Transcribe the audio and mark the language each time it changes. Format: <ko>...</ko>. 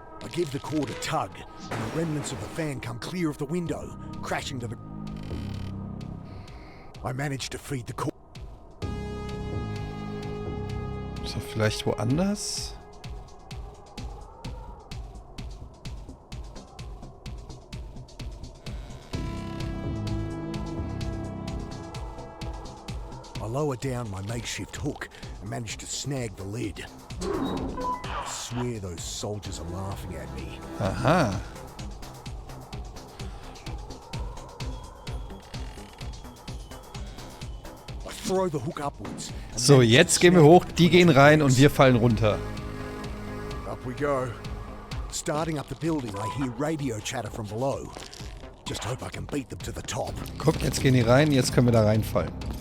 <en>I give the cord a tug, and the remnants of the fan come clear of the window, crashing to the... I managed to feed the cord.</en> <de>Ist er vielleicht woanders?</de> <en>I lower down my makeshift hook and manage to snag the lid. I swear those soldiers are laughing at me. Aha. I throw the hook upwards.</en> <de>So, jetzt gehen wir hoch, die gehen rein und wir fallen runter.</de> <en>Up we go. Starting up the building, I hear radio chatter from below. Just hope I can beat them to the top.</en> <de>Guck, jetzt gehen die rein, jetzt können wir da reinfallen.</de>